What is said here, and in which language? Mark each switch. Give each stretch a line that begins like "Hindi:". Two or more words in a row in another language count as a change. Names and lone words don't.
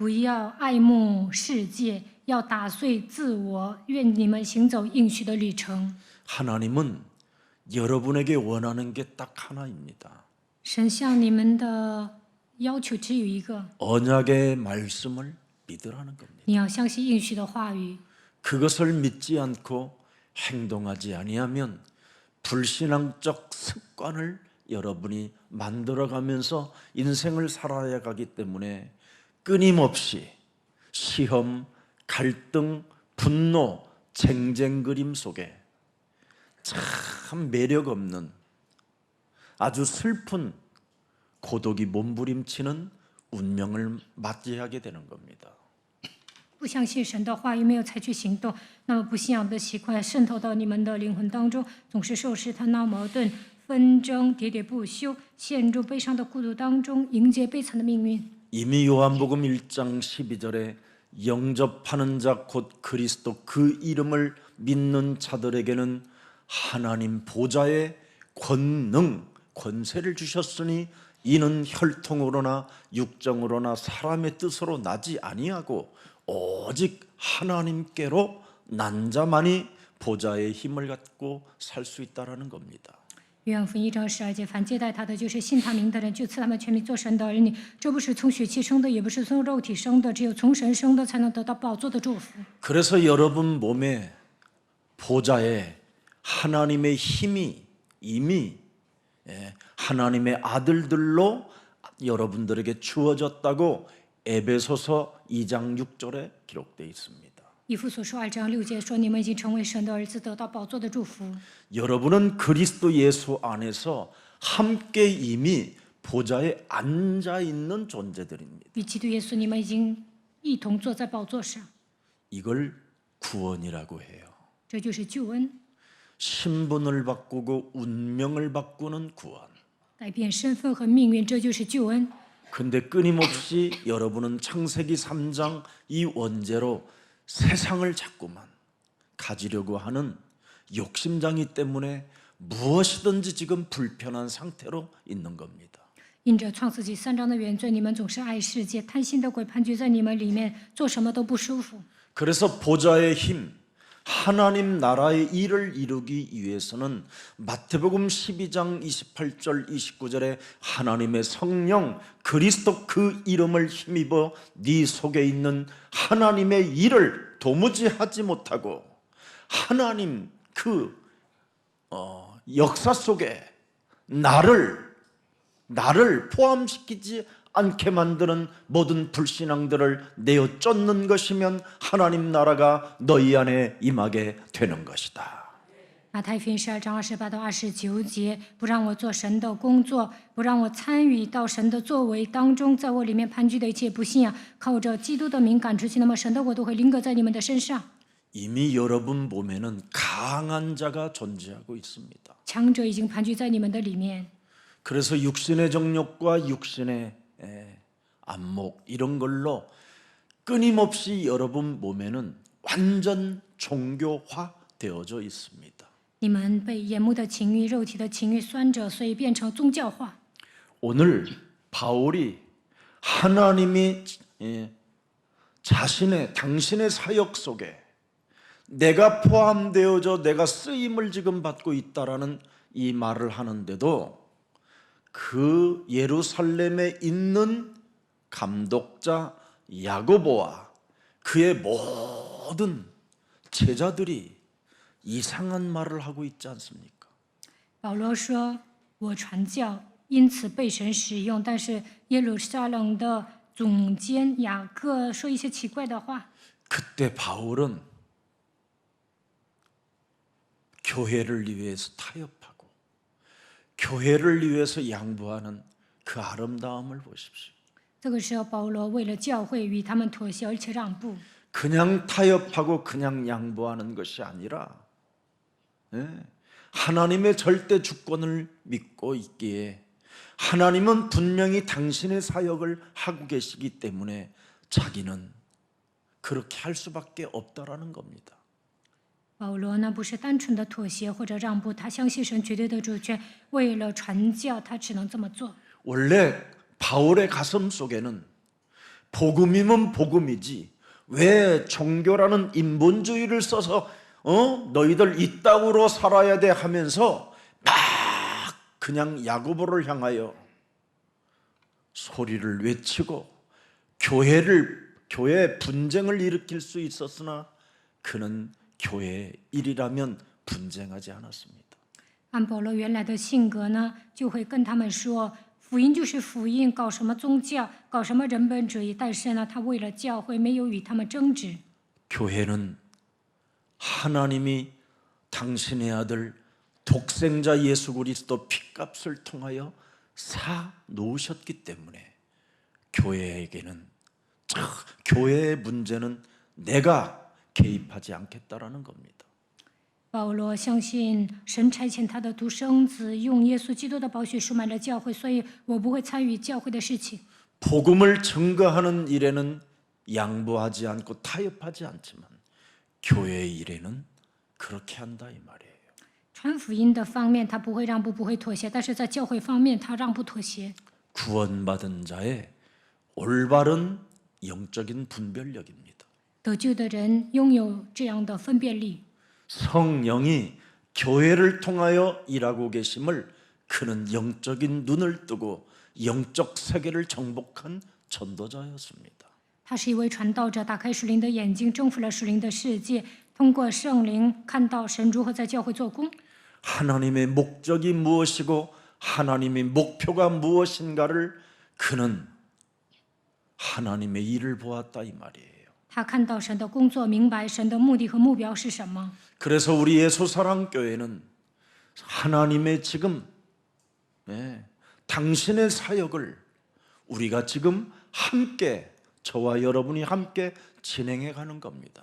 Chinese: 不要爱慕世界，要打碎自我。愿你们行走应许的旅程。
Korean: 하나님은 여러분에게 원하는 게 딱 하나입니다.
Chinese: 神向你们的要求只有一个，
Korean: 언약의 말씀을 믿으라는 겁니다.
Chinese: 你要相信应许的话语。
Korean: 그것을 믿지 않고 행동하지 아니하면 불신앙적 습관을 여러분이 만들어가면서 인생을 살아야 가기 때문에 끊임없이 시험, 갈등, 분노, 쟁쟁 그림 속에 참 매력 없는 아주 슬픈 고독이 몸부림치는 운명을 맞이하게 되는 겁니다.
Chinese: 不相信神的话语，没有采取行动，那么不信仰的习惯渗透到你们的灵魂当中，总是受试探、闹矛盾、纷争、喋喋不休，陷入悲伤的孤独当中，迎接悲惨的命运。
Korean: 이미 요한복음 1장 12절에 영접하는 자 곧 그리스도 그 이름을 믿는 자들에게는 하나님 보좌의 권능, 권세를 주셨으니 이는 혈통으로나 육정으로나 사람의 뜻으로 나지 아니하고 오직 하나님께로 난 자만이 보좌의 힘을 갖고 살 수 있다라는 겁니다.
Chinese: 约翰福音1章12节，凡接待他的，就是信他名的人，就赐他们权柄做神的儿女。这不是从血气生的，也不是从肉体生的，只有从神生的，才能得到宝座的祝福。
Korean: 그래서 여러분 몸에 보좌에 하나님의 힘이 이미 하나님의 아들들로 여러분들에게 주어졌다고 에베소서 2장 6절에 기록되어 있습니다.
Chinese: 以弗所书2章6节说：“你们已经成为神的儿子，得到宝座的祝福。”
Korean: 여러분은 그리스도 예수 안에서 함께 이미 보좌에 앉아 있는 존재들입니다.
Chinese: 与基督耶稣，你们已经一同坐在宝座上，
Korean: 이걸 구원이라고 해요.
Chinese: 这就是救恩，
Korean: 신분을 바꾸고 운명을 바꾸는 구원.
Chinese: 改变身份和命运，这就是救恩。
Korean: 근데 끊임없이 여러분은 창세기 3장 이 원죄로 세상을 자꾸만 가지려고 하는 욕심장이 때문에 무엇이든지 지금 불편한 상태로 있는 겁니다.
Chinese: 因着创世纪3章的原罪，你们总是爱世界，贪心的鬼盘踞在你们里面，做什么都不舒服。
Korean: 그래서 보좌의 힘, 하나님 나라의 일을 이루기 위해서는 마태복음 12장 28절 29절에 하나님의 성령 그리스도 그 이름을 힘입어 네 속에 있는 하나님의 일을 도무지 하지 못하고 하나님 그 역사 속에 나를 포함시키지 않게 만드는 모든 불신앙들을 내어 쫓는 것이면 하나님 나라가 너희 안에 임하게 되는 것이다.
Chinese: 马太福音12章28到29节，不让我做神的工作，不让我参与到神的作为当中，在我里面盘踞的一切不信仰，靠着基督的名赶出去，那么神的国都会临格在你们的身上。
Korean: 이미 여러분 몸에는 강한 자가 존재하고 있습니다.
Chinese: 强者已经盘踞在你们的里面，
Korean: 그래서 육신의 정욕과 육신의 안목 이런 걸로 끊임없이 여러분 몸에는 완전 종교화 되어져 있습니다.
Chinese: 你们被眼目的情欲、肉体的情欲拴着，所以变成宗教化。
Korean: 오늘 바울이 하나님이 당신의 사역 속에 내가 포함되어져 내가 쓰임을 지금 받고 있다라는 이 말을 하는데도 그 예루살렘에 있는 감독자 야고보와 그의 모든 제자들이 이상한 말을 하고 있지 않습니까?
Chinese: 保罗说：“我传教，因此被神使用。” 但是耶路撒冷的总监雅各说一些奇怪的话。
Korean: 그때 바울은 교회를 위해서 타협하고 교회를 위해서 양보하는 그 아름다움을 보십시오.
Chinese: 这个时候，保罗为了教会与他们妥协，而且让步。
Korean: 그냥 타협하고 그냥 양보하는 것이 아니라 하나님의 절대 주권을 믿고 있기에 하나님은 분명히 당신의 사역을 하고 계시기 때문에 자기는 그렇게 할 수밖에 없다라는 겁니다.
Chinese: 保罗呢，不是单纯的妥协或者让步，他相信神绝对的主权，为了传教，他只能这么做。
Korean: 원래 바울의 가슴 속에는 복음이면 복음이지 왜 종교라는 인본주의를 써서 너희들 이 땅으로 살아야 돼 하면서 막 그냥 야고보를 향하여 소리를 외치고 교회 분쟁을 일으킬 수 있었으나 그는 교회의 일이라면 분쟁하지 않았습니다.
Chinese: 按保罗原来的性格呢，就会跟他们说，福音就是福音，搞什么宗教，搞什么人本主义。但是呢，他为了教会，没有与他们争执。
Korean: 교회는 하나님이 당신의 아들 독생자 예수 그리스도 피값을 통하여 사 놓으셨기 때문에 교회에게는 교회의 문제는 내가 개입하지 않겠다라는 겁니다.
Chinese: 保罗相信神差遣他的独生子，用耶稣基督的宝血赎买了教会，所以我不会参与教会的事情。
Korean: 복음을 증거하는 일에는 양보하지 않고 타협하지 않지만 교회의 일에는 그렇게 한다 이 말이에요.
Chinese: 传福音的方面，他不会让步，不会妥协；但是在教会方面，他让步妥协。
Korean: 구원받은 자의 올바른 영적인 분별력입니다.
Chinese: 得救的人拥有这样的分辨力。
Korean: 성령이 교회를 통하여 일하고 계심을 그는 영적인 눈을 뜨고 영적 세계를 정복한 전도자였습니다.
Chinese: 他是一位传道者，打开属灵的眼睛，征服了属灵的世界，通过圣灵看到神如何在教会做工。
Korean: 하나님의 목적이 무엇이고 하나님의 목표가 무엇인가를 그는 하나님의 일을 보았다 이 말이에요.
Chinese: 他看到神的工作，明白神的目的和目标是什么。
Korean: 그래서 우리 예수사랑교회는 하나님의 지금 당신의 사역을 우리가 지금 함께 저와 여러분이 함께 진행해 가는 겁니다.